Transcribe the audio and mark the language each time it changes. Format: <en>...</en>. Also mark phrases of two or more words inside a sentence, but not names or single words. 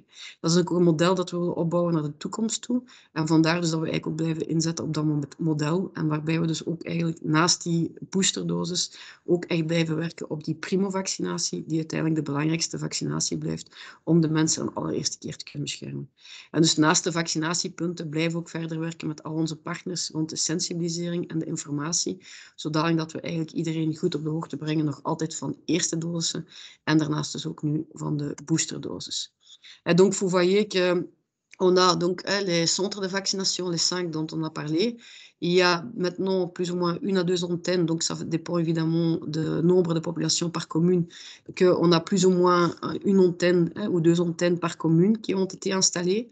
<nl>Dat is ook een model dat we willen opbouwen naar de toekomst toe en vandaar dus dat we eigenlijk ook blijven inzetten op dat model en waarbij we dus ook eigenlijk naast die boosterdosis ook echt blijven werken op die primo-vaccinatie, die uiteindelijk de belangrijkste vaccinatie blijft om de mensen een allereerste keer te kunnen beschermen. En dus naast de vaccinatiepunten blijven we ook verder werken met al onze partners rond de sensibilisering en de informatie, zodanig dat we eigenlijk iedereen goed op de hoogte brengen, nog altijd van eerste dosissen en daarnaast dus ook nu van de boosterdosis.</nl> <fr>Et donc, vous voyez que on a donc les centres de vaccination, les 5 dont on a parlé. Il y a maintenant plus ou moins 1 à 2 antennes, donc ça dépend évidemment du nombre de populations par commune, qu'on a plus ou moins une antenne ou 2 antennes par commune qui ont été installées.</fr>